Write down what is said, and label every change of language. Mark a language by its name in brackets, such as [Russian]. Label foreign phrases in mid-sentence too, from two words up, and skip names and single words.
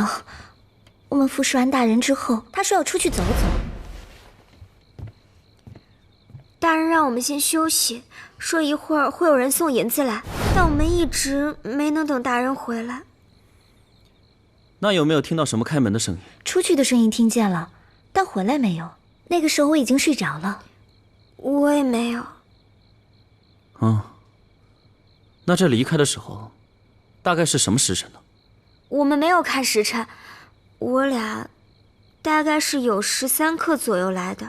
[Chinese] 我們服侍完大人之後，他說要出去走走。大人讓我們先休息，說一會兒會有人送銀子來，但我們一直沒能等大人回來。那有沒有聽到什麼開門的聲音？出去的聲音聽見了，但回來沒有。那个时候我已经睡着了。我也没有。那这离开的时候，大概是什么时辰呢？我们没有看时辰，我俩大概是有13刻左右来的。